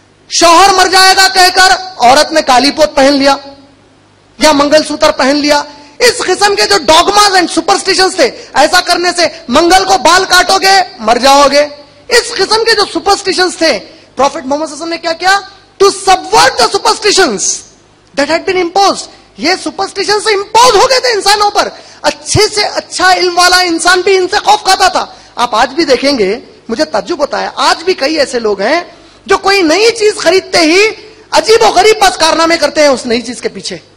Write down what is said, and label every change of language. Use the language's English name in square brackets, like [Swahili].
[Urdu] شوہر مر جائے گا کہہ کر عورت نے کالی پوت پہن لیا یا منگل سوتر پہن لیا. اس قسم کے جو ڈوگماز اینڈ سپرسٹیشنز تھے, ایسا کرنے سے منگل کو بال کاٹو گے مر جاؤ گے, اس قسم کے جو سپرسٹیشنز تھے, پروفٹ محمد صلی اللہ علیہ وسلم نے کیا کیا؟ [English] to subvert the superstitions that had been imposed. [Urdu] یہ سپرسٹیشن سے امپوز ہو گئے تھے انسانوں پر. اچھے سے اچھا علم والا انسان بھی ان سے خوف کھاتا تھا. آپ آج بھی دیکھیں گے, مجھے تعجب ہوتا ہے, آج بھی کئی ایسے لوگ ہیں جو کوئی نئی چیز خریدتے ہی عجیب و غریب بس کارنامے کرتے ہیں اس نئی چیز کے پیچھے.